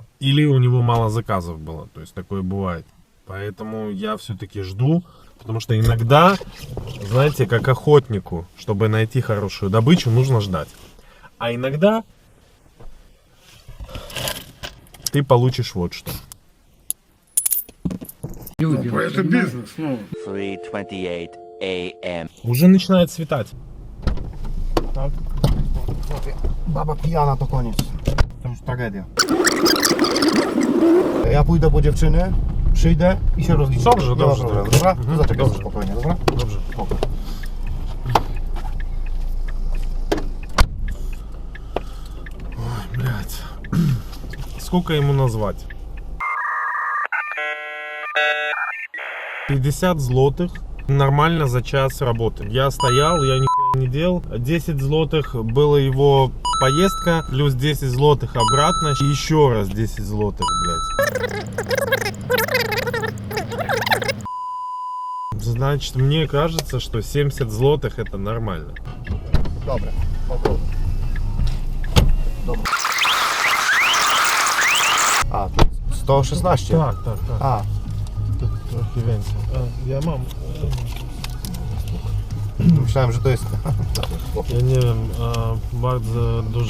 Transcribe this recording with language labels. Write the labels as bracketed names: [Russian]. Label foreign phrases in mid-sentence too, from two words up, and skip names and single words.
[Russian] Или у него мало заказов было, то есть такое бывает. Поэтому я все-таки жду, потому что иногда, знаете, как охотнику, чтобы найти хорошую добычу, нужно ждать. А иногда ты получишь вот что. 3:28 a.m. Уже начинает светать. [Polish] Tak. Baba pijana to koniec. To już tragedia. Ja pójdę po dziewczynę, przyjdę i się rozliczę. Dobrze, Nie ma dobrze, problemu, dobrze. dobra? Mhm, To zaczekaj dobrze. spokojnie, dobra? Dobrze. Spoko. [Russian] Ой, блядь. Сколько ему назвать? 50 злотых. Нормально за час работы. Я стоял, я нихуя не делал. 10 злотых была его поездка, плюс 10 злотых обратно. И еще раз 10 злотых, блядь. Значит, мне кажется, что 70 злотых это нормально. [Polish] Dobra, spoko. Dobra. A, to 116. [Russian] Так. [Polish] A, Трохи więcej. Ja mam. myślałem, że to jest... Ja nie wiem, bardzo dużo.